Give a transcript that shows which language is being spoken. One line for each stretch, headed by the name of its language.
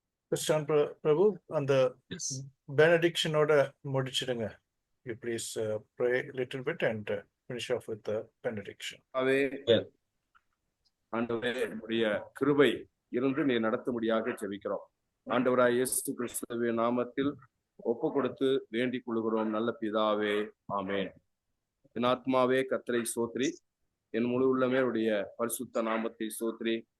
Tamil: Christian Prabhu, அந்த benediction-ஓட முடிச்சிடுங்க.
English: You please pray a little bit and finish off with the benediction.
Tamil: ஆண்டவரே உடைய கிருபை இருந்து நீ நடத்தும்படியாக ஜெபிக்கிறோம். ஆண்டவராய் இயேசு கிறிஸ்துவின் நாமத்தில் ஒப்பு கொடுத்து வேண்டிக் கொள்கிறோம் நல்ல பிதாவே, ஆமேன். என் ஆத்மாவே கர்த்தரை சோத்ரி, என் முழு உள்ளமே உடைய பரிசுத்த நாமத்தை சோத்ரி.